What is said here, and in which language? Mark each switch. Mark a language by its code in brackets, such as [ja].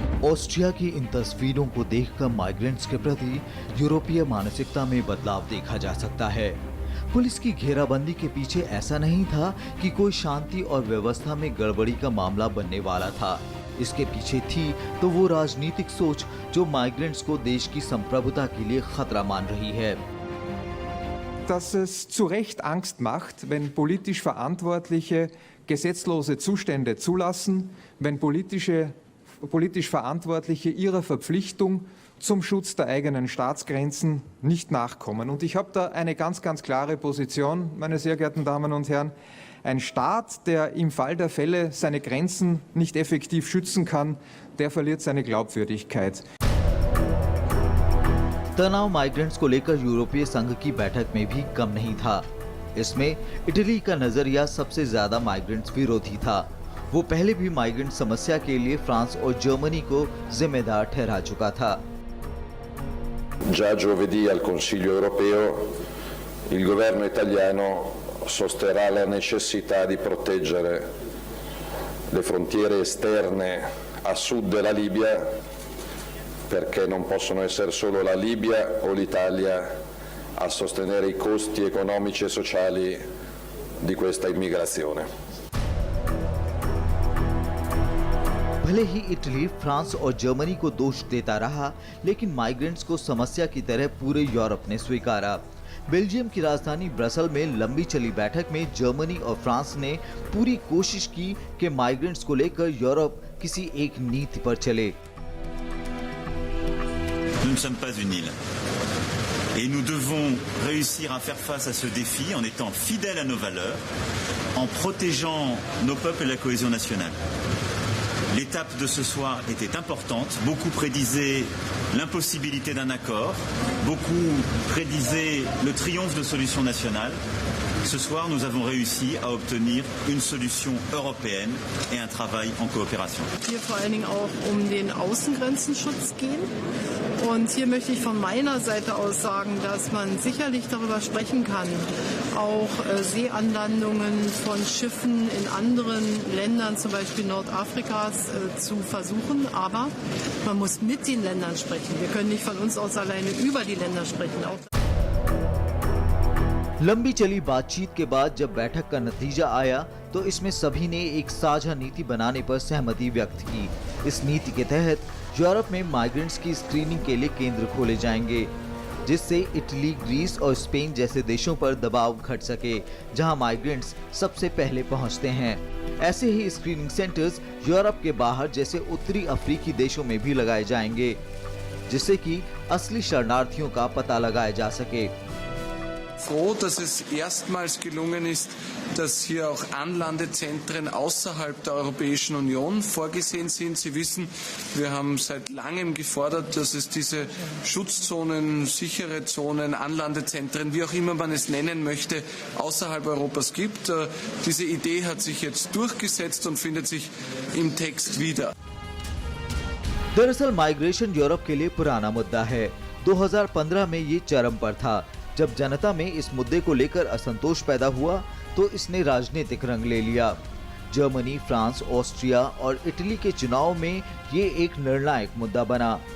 [hi] Austria की इन तस्वीरों को देखकर माइग्रेंट्स के प्रति यूरोपीय मानसिकता में बदलाव देखा जा सकता है। पुलिस की घेराबंदी के पीछे ऐसा नहीं था कि कोई शांति और व्यवस्था में गड़बड़ी का मामला बनने वाला था। इसके पीछे थी तो वो राजनीतिक सोच जो माइग्रेंट्स को देश की संप्रभुता के लिए खतरा मान रही है। [de] Dass es zu Recht Angst macht, wenn politisch Verantwortliche gesetzlose Zustände zulassen, wenn politisch Verantwortliche ihrer Verpflichtung zum Schutz der eigenen Staatsgrenzen nicht nachkommen. Und ich habe da eine ganz klare Position, meine sehr geehrten Damen und Herren. Ein Staat, der im Fall der Fälle seine Grenzen nicht effektiv schützen kann, der verliert seine Glaubwürdigkeit. [hi] तनाव migrants को लेकर यूरोपीय संघ की बैठक में भी कम नहीं था। इसमें इटली का नजरिया सबसे ज्यादा माइग्रेंट्स विरोधी था। वो पहले भी माइग्रेंट समस्या के लिए फ्रांस और जर्मनी को जिम्मेदार ठहरा चुका था। [it] Già giovedì al Consiglio europeo il governo italiano sosterrà la necessità di proteggere le frontiere esterne a sud della Libia, perché non possono essere solo la Libia o l'Italia a sostenere i costi economici e sociali di questa immigrazione. [hi] भले ही Italy, France और Germany को दोष देता रहा, लेकिन migrants को समस्या की तरह पूरे यूरोप ने स्वीकारा। बेल्जियम की राजधानी ब्रसल में लंबी चली बैठक में जर्मनी और फ्रांस ने पूरी कोशिश की कि माइग्रेंट्स को लेकर यूरोप किसी एक नीति पर चले। [fr] Nous ne sommes pas une île. Et nous devons réussir à faire face à ce défi en étant fidèles à nos valeurs, en protégeant nos peuples et la cohésion nationale. L'étape de ce soir était importante. Beaucoup prédisaient l'impossibilité d'un accord. Beaucoup prédisaient le triomphe de solutions nationales. Ce soir, nous avons réussi à obtenir une solution européenne et un travail en coopération. [de] Hier vor allen Dingen auch den Außengrenzenschutz gehen. Und hier möchte ich von meiner Seite aus sagen, dass man sicherlich darüber sprechen kann, auch Seeanlandungen von Schiffen in anderen Ländern, zum Beispiel Nordafrikas, zu versuchen. Aber man muss mit den Ländern sprechen. Wir können nicht von uns aus alleine über die Länder sprechen. [hi] लंबी चली बातचीत के बाद जब बैठक का नतीजा आया तो इसमें सभी ने एक साझा नीति बनाने पर सहमति व्यक्त की। इस नीति के तहत यूरोप में माइग्रेंट्स की स्क्रीनिंग के लिए केंद्र खोले जाएंगे, जिससे इटली, ग्रीस और स्पेन जैसे देशों पर दबाव घट सके, जहां माइग्रेंट्स सबसे पहले पहुंचते हैं। ऐसे ही स्क्रीनिंग सेंटर्स यूरोप के बाहर जैसे उत्तरी अफ्रीकी देशों में भी लगाए जाएंगे, जिससे कि असली शरणार्थियों का पता लगाया जा सके। [de] Froh, dass es erstmals gelungen ist, dass hier auch Anlandezentren außerhalb der Europäischen Union vorgesehen sind. Sie wissen, wir haben seit langem gefordert, dass es diese Schutzzonen, sichere Zonen, Anlandezentren, wie auch immer man es nennen möchte, außerhalb Europas gibt. Diese Idee hat sich jetzt durchgesetzt und findet sich im Text wieder. [hi] दरअसल migration Europe के लिए पुराना मुद्दा है। 2015 में ये चरम पर था। जब जनता में इस मुद्दे को लेकर असंतोष पैदा हुआ तो इसने राजनीतिक रंग ले लिया। जर्मनी, फ्रांस, ऑस्ट्रिया और इटली के चुनाव में ये एक निर्णायक मुद्दा बना।